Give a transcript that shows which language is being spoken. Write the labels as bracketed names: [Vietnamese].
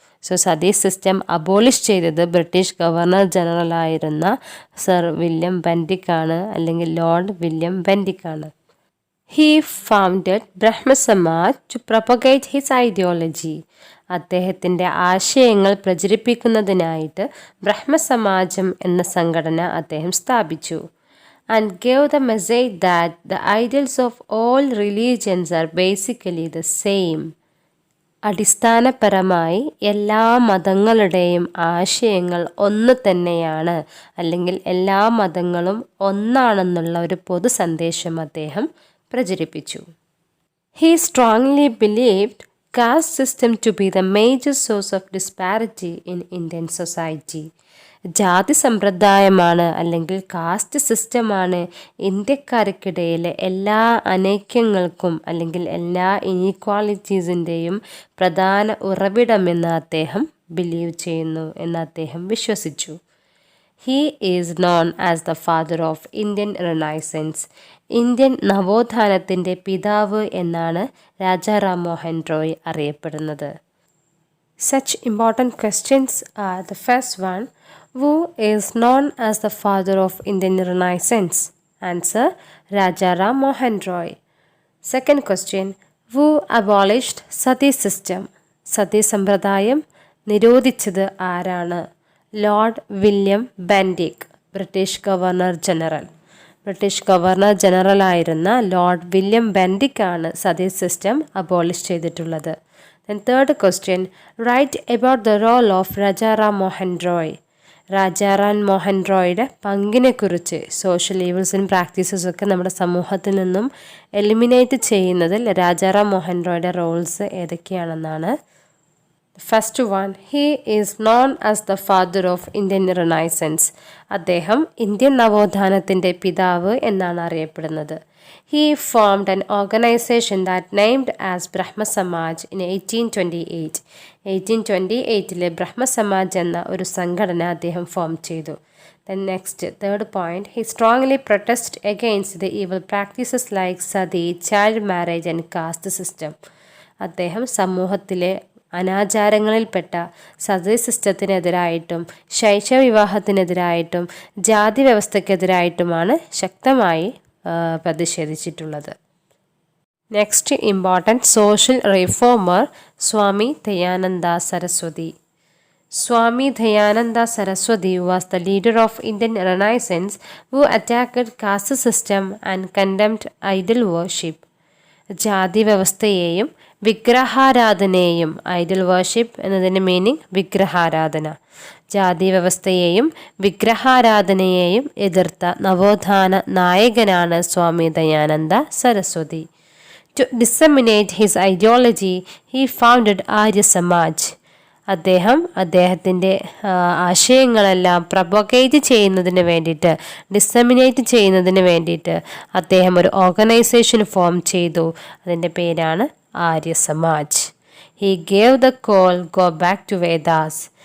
[Malayalam] So sati system abolish ചെയ്തത് British governor ജനറലായിരുന്ന sir William ബെൻറ്റിക്കാണ്, അല്ലെങ്കിൽ Lord William ബെൻറ്റിക്കാണ്. [English] He founded Brahma Samaj to propagate his ideology. [Malayalam] അദ്ദേഹത്തിൻ്റെ ആശയങ്ങൾ പ്രചരിപ്പിക്കുന്നതിനായിട്ട് ബ്രഹ്മസമാജം എന്ന സംഘടന അദ്ദേഹം സ്ഥാപിച്ചു. [English] And gave the message that the ideals of all religions are basically the same. [Malayalam] അടിസ്ഥാനപരമായി എല്ലാ മതങ്ങളുടെയും ആശയങ്ങൾ ഒന്ന് തന്നെയാണ്, അല്ലെങ്കിൽ എല്ലാ മതങ്ങളും ഒന്നാണെന്നുള്ള ഒരു പൊതു സന്ദേശം അദ്ദേഹം പ്രചരിപ്പിച്ചു. [English] He strongly believed caste system to be the major source of disparity in Indian society. [Malayalam] ജാതി സമ്പ്രദായമാണ്, അല്ലെങ്കിൽ കാസ്റ്റ് സിസ്റ്റമാണ് ഇന്ത്യക്കാർക്കിടയിലെ എല്ലാ അനൈക്യങ്ങൾക്കും, അല്ലെങ്കിൽ എല്ലാ ഇനീക്വാളിറ്റീസിൻ്റെയും പ്രധാന ഉറവിടമെന്ന് അദ്ദേഹം ബിലീവ് ചെയ്യുന്നു, എന്ന് അദ്ദേഹം വിശ്വസിച്ചു. [English] He is known as the father of Indian Renaissance. [Malayalam] Indian നവോത്ഥാനത്തിൻ്റെ പിതാവ് എന്നാണ് രാജാറാം മോഹൻ റോയ് അറിയപ്പെടുന്നത്. [English] Such important questions are: the first one, who is known as the father of Indian Renaissance? Answer: Rajaram Mohan Roy. Second question, who abolished sati system? [Malayalam] Sati സമ്പ്രദായം നിരോധിച്ചത് ആരാണ്? Lord William ബെൻറ്റിക്ക്, British governor general. British governor ജനറലായിരുന്ന Lord William ബെൻറ്റിക്കാണ് sati system abolish ചെയ്തിട്ടുള്ളത്. [English] Then third question, write about the role of Rajaram Mohan Roy. [Malayalam] Rajaram Mohan റോയുടെ പങ്കിനെക്കുറിച്ച്, [English] social evils and practices [Malayalam] ഒക്കെ നമ്മുടെ സമൂഹത്തിൽ നിന്നും eliminate ചെയ്യുന്നതിൽ Rajaram Mohan റോയുടെ Rolls ഏതൊക്കെയാണെന്നാണ്. [English] First one, he is known as the father of Indian renaissance. [Malayalam] അദ്ദേഹം Indian നവോത്ഥാനത്തിൻ്റെ പിതാവ് എന്നാണ് അറിയപ്പെടുന്നത്. [English] He formed an organization that named as Brahma Samaj in 1828. [Malayalam] 1828 ബ്രഹ്മ സമാജ് എന്ന ഒരു സംഘടന അദ്ദേഹം ഫോം ചെയ്തു. [English] Then next, third point, he strongly protested against the evil practices like sati, child marriage and caste system. [Malayalam] അദ്ദേഹം സമൂഹത്തിലെ അനാചാരങ്ങളിൽപ്പെട്ട സതി സിസ്റ്റത്തിനെതിരായിട്ടും ശൈശവവിവാഹത്തിനെതിരായിട്ടും ജാതി വ്യവസ്ഥക്കെതിരായിട്ടുമാണ് ശക്തമായി പ്രതിഷേധിച്ചിട്ടുള്ളത്. [English] Next important social reformer Swami Dayananda Saraswati. Swami Dayananda Saraswati was the leader of Indian Renaissance who attacked caste system and condemned idol worship. [Malayalam] ജാതി വ്യവസ്ഥയെയും വിഗ്രഹാരാധനയെയും, Idol worship എന്നതിൻ്റെ meaning വിഗ്രഹാരാധന, ജാതി വ്യവസ്ഥയെയും വിഗ്രഹാരാധനയെയും എതിർത്ത നവോത്ഥാന നായകനാണ് Swami Dayananda Saraswati. [English] To disseminate his ideology, he founded Arya Samaj. [Malayalam] അദ്ദേഹത്തിൻ്റെ ആശയങ്ങളെല്ലാം propagate ചെയ്യുന്നതിന് വേണ്ടിയിട്ട്, ഡിസമിനേറ്റ് ചെയ്യുന്നതിന് വേണ്ടിയിട്ട് അദ്ദേഹം ഒരു ഓർഗനൈസേഷൻ ഫോം ചെയ്തു. അതിൻ്റെ പേരാണ് Arya Samaj. [English] He gave the call go back to Vedas.